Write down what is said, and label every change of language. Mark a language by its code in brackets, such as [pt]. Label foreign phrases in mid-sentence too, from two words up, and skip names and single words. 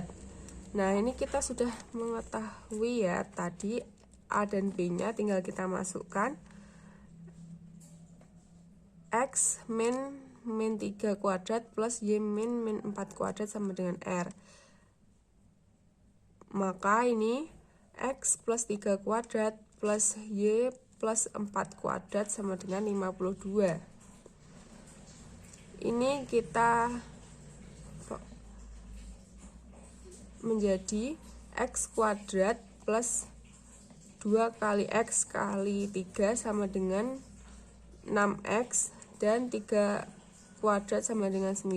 [id] Nah, ini kita sudah mengetahui ya tadi A dan B-nya, tinggal kita masukkan. X min 3 kuadrat plus Y min 4 kuadrat sama dengan R. Maka ini X plus 3 kuadrat plus Y plus 4 kuadrat sama dengan 52. Ini kita menjadi X kuadrat plus 2 kali X kali 3 sama dengan 6X dan 3 kuadrat sama dengan 9.